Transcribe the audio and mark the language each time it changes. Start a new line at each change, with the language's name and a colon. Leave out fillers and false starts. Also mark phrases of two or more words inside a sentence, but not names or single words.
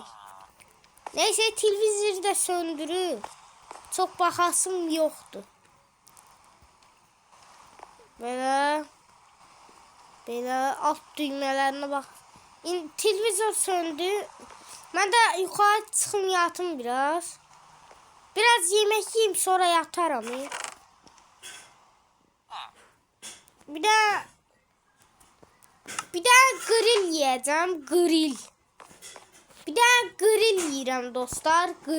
Azerbaijani: Neyse, televizoru da söndürüb. Çok baxasım yoxdur. Belə alt düymələrinə bax. Televizor söndü. Mən də yuxarı çıxım, yatım biraz.
Turkish: Biraz yemek yiyeyim, sonra yatarım. Bir de grill yiyeceğim. Bir de grill yiyeceğim dostlar.